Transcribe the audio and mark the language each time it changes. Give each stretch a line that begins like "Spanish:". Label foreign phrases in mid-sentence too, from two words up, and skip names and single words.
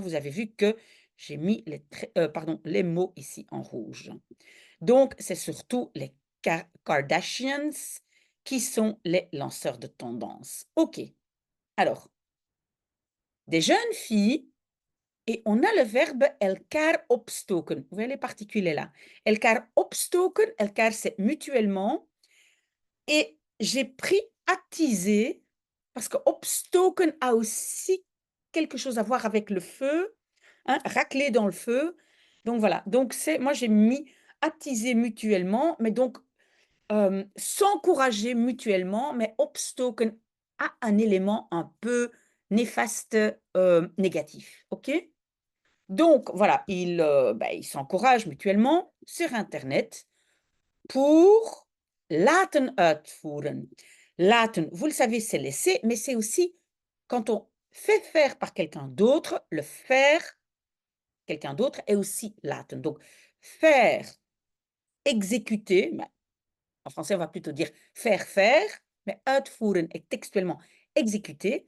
French: Vous avez vu que j'ai mis les mots ici en rouge. Donc c'est surtout les Kardashians qui sont les lanceurs de tendance. OK. Alors, des jeunes filles, et on a le verbe
Dutch: elkaar opstoken.
French: Vous voyez les particules là.
Dutch: Elkaar opstoken,
French: elkaar c'est mutuellement. Et j'ai pris attiser, parce que opstoken a aussi quelque chose à voir avec le feu, hein, racler dans le feu. Donc voilà, donc moi j'ai mis attiser mutuellement, mais donc s'encourager mutuellement, mais opstoken à un élément un peu néfaste, négatif, OK? Donc voilà, ils s'encouragent mutuellement sur internet pour
Dutch: laten uitvoeren.
French: Laten, vous le savez, c'est laisser, mais c'est aussi quand on fait faire par quelqu'un d'autre, le faire quelqu'un d'autre est aussi laten. Donc faire, exécuter, bah, en français, on va plutôt dire faire faire, mais uitvoeren est textuellement exécuter.